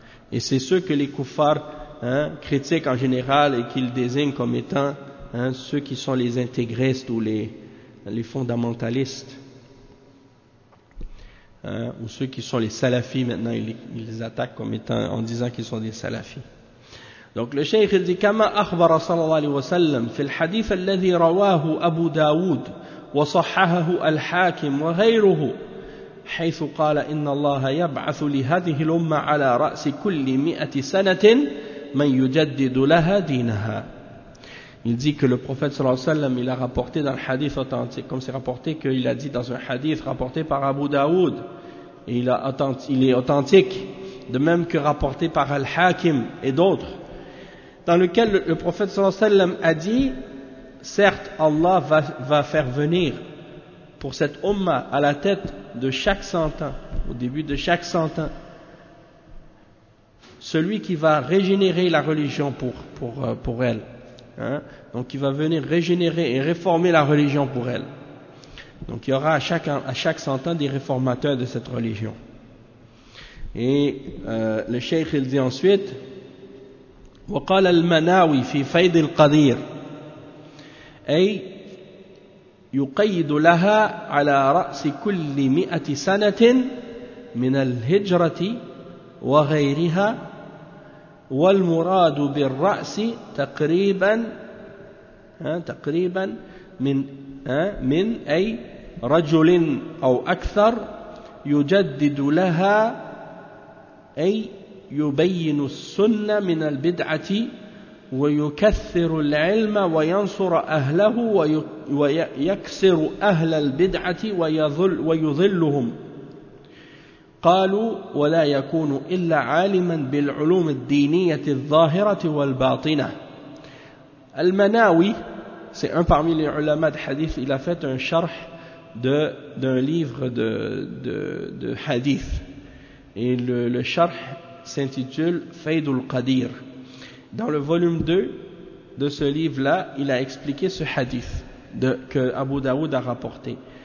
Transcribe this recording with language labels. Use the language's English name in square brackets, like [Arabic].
[French] Et c'est ceux que les kuffars, hein, critiquent en général et qu'ils désignent comme étant, hein, ceux qui sont les intégristes ou les fondamentalistes. Hein, ou ceux qui sont les salafis maintenant, ils les attaquent comme étant, en disant qu'ils sont des salafis. Donc le cheikh dit [Arabic] كما أخبر صلى الله عليه وسلم في الحديث الذي رواه أبو داود وصححه الحاكم وغيره حيث قال إن الله يبعث لهذه الأمة على رأس كل 100 سنة من يجدد لها دينها. [French] Il dit que le prophète [Arabic] صلى الله عليه وسلم [French] il a rapporté dans le hadith authentique, comme c'est rapporté qu'il a dit dans un hadith rapporté par Abu Daoud, et il est authentique, de même que rapporté par Al-Hakim et d'autres, dans lequel le prophète صلى الله عليه وسلم a dit, certes Allah va faire venir pour cette umma à la tête de chaque 100 ans, au début de chaque 100 ans, celui qui va régénérer la religion pour elle. Hein? Donc il va venir régénérer et réformer la religion pour elle. Donc il y aura à chaque 100 ans des réformateurs de cette religion. Et le cheikh il dit ensuite, [Arabic] وقال المناوي في فيض القدير أي يقيد لها على رأس كل 100 سنة من الهجرة وغيرها والمراد بالرأس تقريبا من أي رجل أو أكثر يجدد لها أي يبين السنة من البدعة ويكثر العلم وينصر أهله ويكسر أهل البدعة ويضلهم قالوا ولا يكون إلا عالما بالعلوم الدينية الظاهرة والباطنة. [French] المناوي c'est un parmi les ulama de hadith, il a fait un sharh d'un livre de hadith, et le sharh s'intitule Faydul Qadir. Dans le volume 2 de ce livre-là, il a expliqué ce hadith que Abu Daoud a rapporté.